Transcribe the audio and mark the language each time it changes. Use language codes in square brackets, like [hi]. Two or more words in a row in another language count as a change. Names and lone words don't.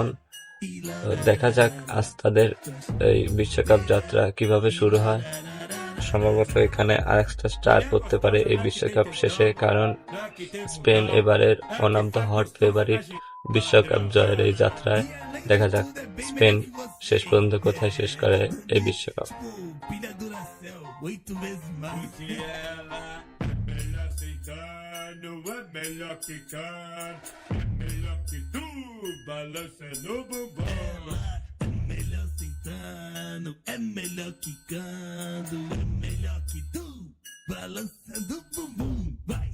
[bn] দেখা যাক আজ তাদের এই বিশ্বকাপ যাত্রা কিভাবে শুরু হয়। সম্ভবত এখানে আরেকটা স্টার করতে পারে এই বিশ্বকাপ শেষে, কারণ স্পেন এবারের [en] one of the hot favourite [bn] বিশ্বকাপ জয়ের এই যাত্রায়। দেখা যাক স্পেন শেষ পর্যন্ত কোথায় শেষ করে এই বিশ্বকাপ। [pt] Melhor que canto, melhor que tu, balança no bumbum. É melhor sentando, é melhor quicando, é melhor que tu, balançando o bumbum, vai.